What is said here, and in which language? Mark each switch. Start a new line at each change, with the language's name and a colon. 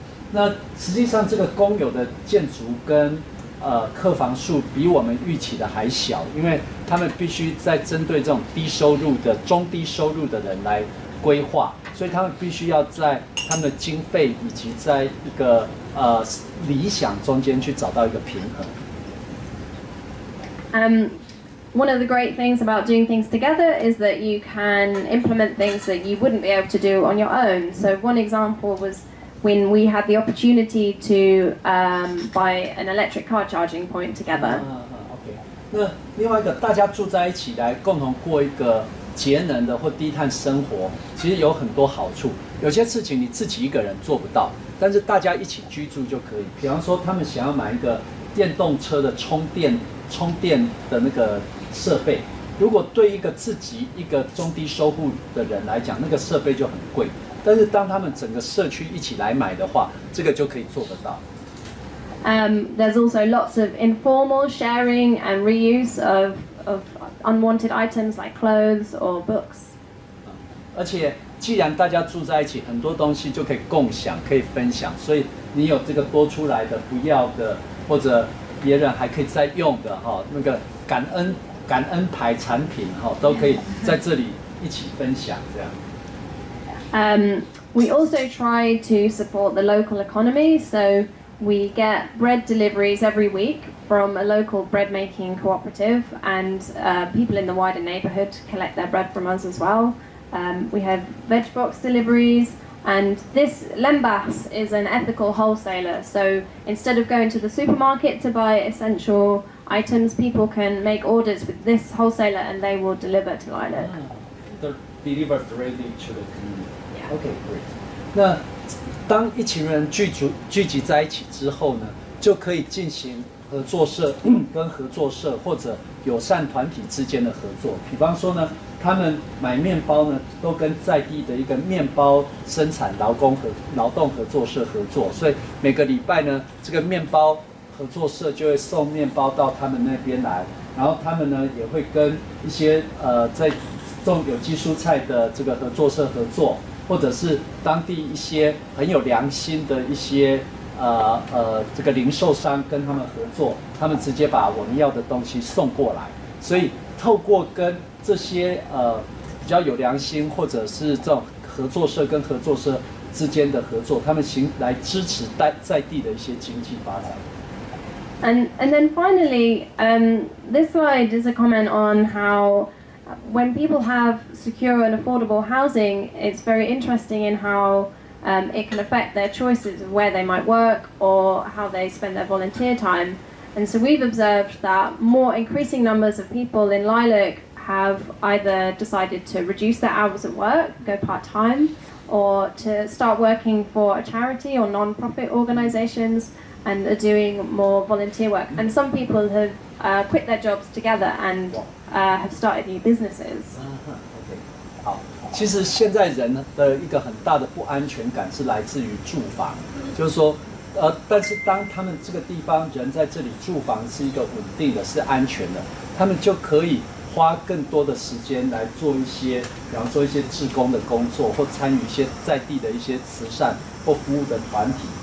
Chinese: 那实际上这个公有的建筑跟客房数比我们预期的还小，因为他们必须在针对这种低收入的、中低收入的人来规划，所以他们必须要在他们的经费以及在一个理想中间去找到一个平衡。
English: One of the great things about doing things together is that you can implement things that you wouldn't be able to do on your own. So one example was when we had the opportunity to buy an electric car charging point together.
Chinese: OK， 那另外一个，大家住在一起来共同过一个节能的或低碳生活，其实有很多好处。有些事情你自己一个人做不到，但是大家一起居住就可以。比方说，他们想要买一个电动车的充电的那个设备，如果对一个自己一个中低收入的人来讲，那个设备就很贵。但是当他们整个社区一起来买的话，这个就可以做得到。
English: There's also lots of informal sharing and reuse of unwanted items like clothes or books.
Chinese: 而且既然大家住在一起，很多东西就可以共享，可以分享，所以你有这个多出来的不要的，或者别人还可以再用的哈，那个感恩牌产品哈，都可以在这里一起分享这样。
English: We also try to support the local economy, so we get bread deliveries every week from a local bread making cooperative, and people in the wider neighbourhood collect their bread from us as well. We have veg box deliveries, and this Lembas is an ethical wholesaler, so instead of going to the supermarket to buy essential items, people can make orders with this wholesaler and they will deliver to Lilac. They're delivered directly to the community. Yeah. Okay, great.
Chinese: 那当一群人聚集在一起之后呢，就可以进行合作社跟合作社或者友善团体之间的合作。比方说呢，他们买面包呢，都跟在地的一个面包生产劳动合作社合作，所以每个礼拜呢，这个面包合作社就会送面包到他们那边来，然后他们呢也会跟一些在种有机蔬菜的这个合作社合作，或者是当地一些很有良心的一些这个零售商跟他们合作，他们直接把我们要的东西送过来。所以透过跟这些比较有良心或者是这种合作社跟合作社之间的合作，他们来支持在地的一些经济发展。
English: And then finally, this slide is a comment on how when people have secure and affordable housing, it's very interesting in how it can affect their choices of where they might work or how they spend their volunteer time. And so we've observed that more increasing numbers of people in Lilac have either decided to reduce their hours at work, go part-time, or to start working for a charity or non-profit organizations and are doing more volunteer work. And some people have quit their jobs together and have started new businesses.
Chinese: OK， 好，其实现在人的一个很大的不安全感是来自于住房，就是说，但是当他们这个地方人在这里住房是一个稳定的、是安全的，他们就可以花更多的时间来做一些，比方说一些志工的工作，或参与一些在地的一些慈善或服务的团体。